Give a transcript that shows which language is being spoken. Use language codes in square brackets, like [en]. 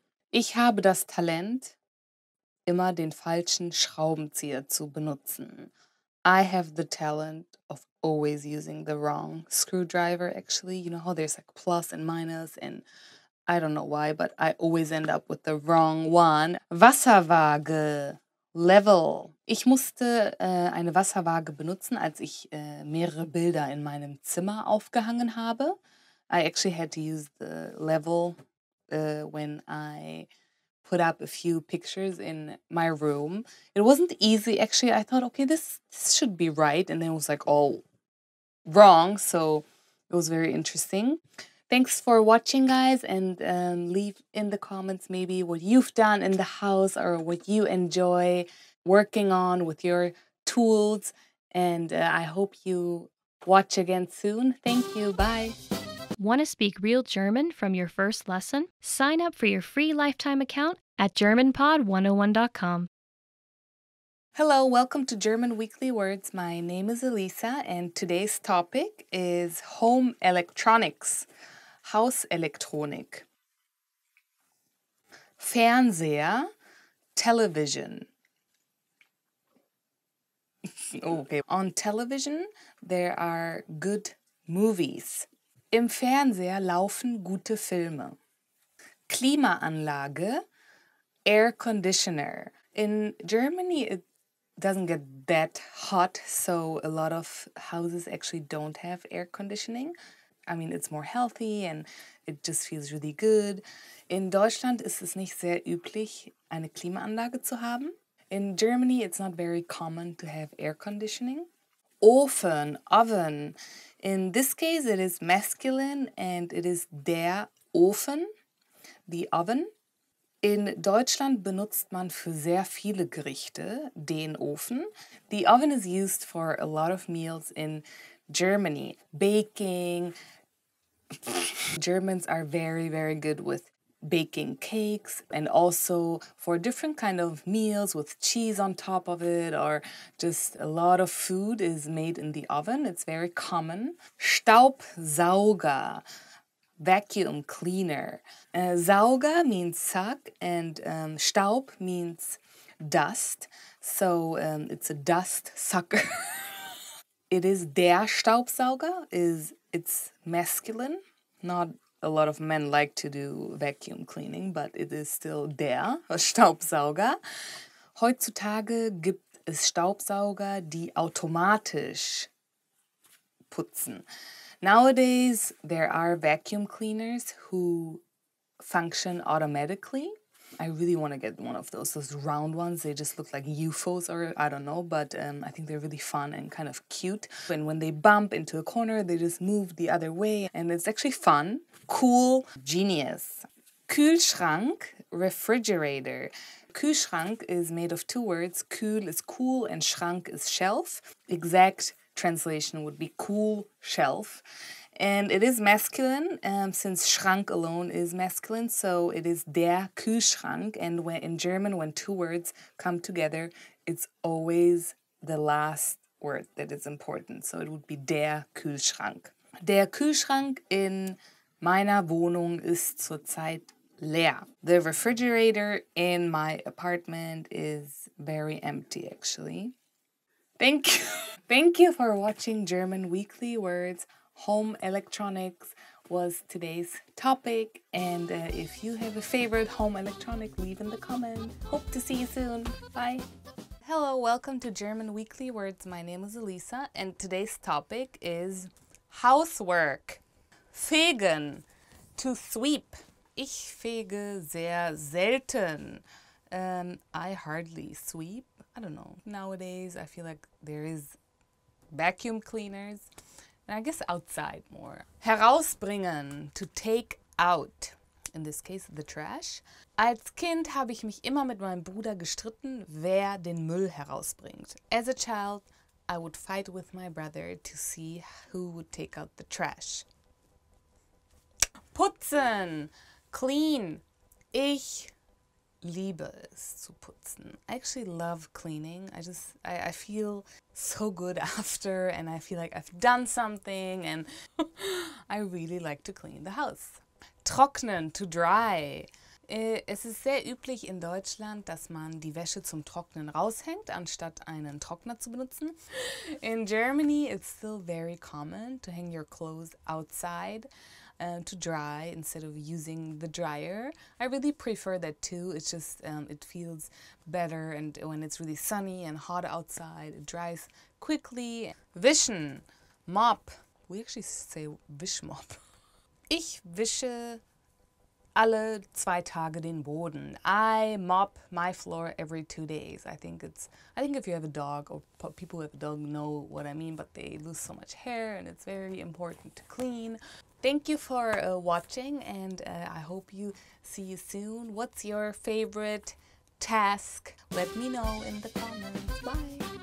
[de] Ich habe das Talent, immer den falschen Schraubenzieher zu benutzen. [en] I have the talent of always using the wrong screwdriver, actually. You know how there's like plus and minus, and I don't know why, but I always end up with the wrong one. Wasserwaage, level. [de] Ich musste eine Wasserwaage benutzen, als ich mehrere Bilder in meinem Zimmer aufgehangen habe. [en] I actually had to use the level when I put up a few pictures in my room. It wasn't easy, actually. I thought, okay, this should be right, and then it was like all wrong, so it was very interesting. Thanks for watching, guys, and leave in the comments maybe what you've done in the house or what you enjoy working on with your tools, and I hope you watch again soon. Thank you. Bye. Want to speak real German from your first lesson? Sign up for your free lifetime account at GermanPod101.com. Hello, welcome to German Weekly Words. My name is Elisa and today's topic is home electronics, Hauselektronik. Fernseher, television. Okay. On television, there are good movies. [de] Im Fernseher laufen gute Filme. [en] Klimaanlage, air conditioner. In Germany, it doesn't get that hot, so a lot of houses actually don't have air conditioning. I mean, it's more healthy and it just feels really good. [de] In Deutschland ist es nicht sehr üblich, eine Klimaanlage zu haben. [en] In Germany, it's not very common to have air conditioning. Ofen, oven. In this case, it is masculine and it is der Ofen, the oven. [de] In Deutschland benutzt man für sehr viele Gerichte den Ofen. [en] The oven is used for a lot of meals in Germany. Baking. Germans are very, very good with baking cakes and also for different kind of meals with cheese on top of it, or just a lot of food is made in the oven. It's very common. Staubsauger, vacuum cleaner. Sauger means suck and Staub means dust. So it's a dust sucker. It is der Staubsauger, it's masculine. Not a lot of men like to do vacuum cleaning, but it is still der Staubsauger. [de] Heutzutage gibt es Staubsauger, die automatisch putzen. [en] Nowadays, there are vacuum cleaners who function automatically. I really want to get one of those round ones. They just look like UFOs or I don't know, but I think they're really fun and kind of cute. And when they bump into a corner, they just move the other way and it's actually fun, cool, genius. Kühlschrank, refrigerator. Kühlschrank is made of two words. Kühl is cool and Schrank is shelf. Exact translation would be cool shelf. And it is masculine since Schrank alone is masculine, so it is der Kühlschrank. And when in German, when two words come together, it's always the last word that is important. So it would be der Kühlschrank. [de] Der Kühlschrank in meiner Wohnung ist zurzeit leer. [en] The refrigerator in my apartment is very empty, actually. Thank you. Thank you for watching German Weekly Words. Home electronics was today's topic, and if you have a favorite home electronic, leave in the comments. Hope to see you soon. Bye. Hello, welcome to German Weekly Words. My name is Elisa, and today's topic is housework. [de] Fegen, to sweep. Ich fege sehr selten. [en] I hardly sweep. I don't know. Nowadays, I feel like there is vacuum cleaners. And I guess outside more. Herausbringen, to take out. In this case, the trash. Als Kind habe ich mich immer mit meinem Bruder gestritten, wer den Müll herausbringt. As a child, I would fight with my brother to see who would take out the trash. [de] Putzen, clean. Ich liebe es zu putzen. [en] I actually love cleaning. I feel so good after and I feel like I've done something and I really like to clean the house. Trocknen, to dry. [de] Es ist sehr üblich in Deutschland, dass man die Wäsche zum Trocknen raushängt, anstatt einen Trockner zu benutzen. [en] In Germany, it's still very common to hang your clothes outside to dry instead of using the dryer. I really prefer that too. It's just, it feels better, and when it's really sunny and hot outside, it dries quickly. Wischen, mop. We actually say Wischmop. [de] Ich wische alle 2 Tage den Boden. [en] I mop my floor every 2 days. I think if you have a dog, or people who have a dog know what I mean, but they lose so much hair and it's very important to clean. Thank you for watching, and I hope you see you soon. What's your favorite task? Let me know in the comments. Bye.